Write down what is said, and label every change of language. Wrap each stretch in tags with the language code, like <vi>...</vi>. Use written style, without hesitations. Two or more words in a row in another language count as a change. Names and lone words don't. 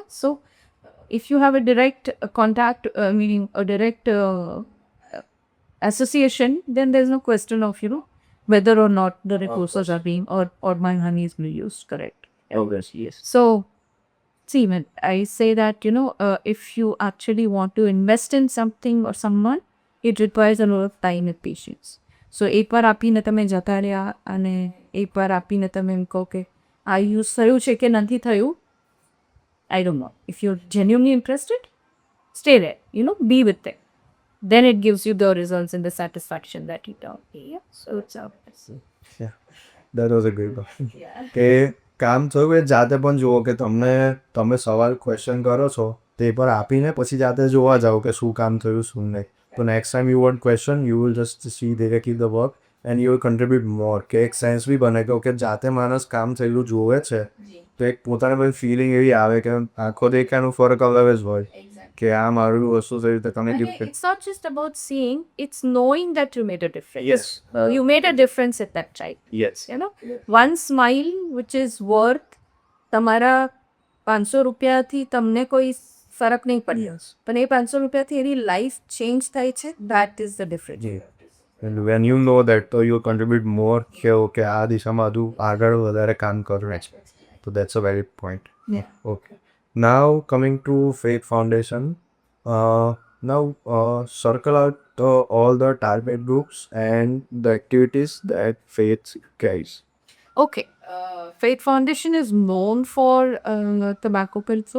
<en>So if you have a direct contact, meaning a direct association, then there's no question of whether or not the resources are being or my money is being used correct. Yes. So, see, when I say that, if you actually want to invest in something or someone, it requires a lot of time and patience. So,</en> <gu>એકવાર આપીને તમે જતા રહ્યા અને એકવાર આપીને તમે એમ કહો કે આ યુઝ થયું છે કે નથી થયું,</gu> <en>I don't know. If you're genuinely interested, stay there, be with them. Then it gives you the results and the satisfaction that you don't. Yeah. So, it's That was a great question.</en> <gu>કે કામ થયું એ જાતે પણ જુઓ કે તમે સવાલ ક્વેશ્ચન કરો છો તે પર આપીને પછી જાતે જોવા જાઓ કે શું કામ થયું શું નહીં.</gu> <en>તો next time you want question you will just see directly the work and you will contribute more.</en> <gu>કે એક સેન્સ બી બને કે જાતે માણસ કામ થયેલું જોવે છે તો એક પોતાને બધી ફિલિંગ એવી આવે કે આંખો દેખાયનું ફરક અલગ જ હોય. કે આ મારું વસ્તુ છે રીતે તમે</gu> <en>Okay, it's not just about seeing, it's knowing that you made a difference. Yes. You made a difference at that time. યસ You know, one smile which is worth</en> <gu>તમારા 500 રૂપિયાથી તમને કોઈ ફરક નહીં પડે પણ એ 500 રૂપિયાથી એની</gu> <en>life change</en> <gu>થાય છે</gu> <en>that is the difference. and when you know that તો you contribute more</en> <gu>કે ઓકે આ દિશામાં હજુ આગળ વધારે કામ કરવું છે તો</gu> <en>that's a very point. Yeah. Okay. Now coming to Faith Foundation, now circle out all the target groups and the activities that Faith carries. Okay. Faith Foundation is known for tobacco control,</en>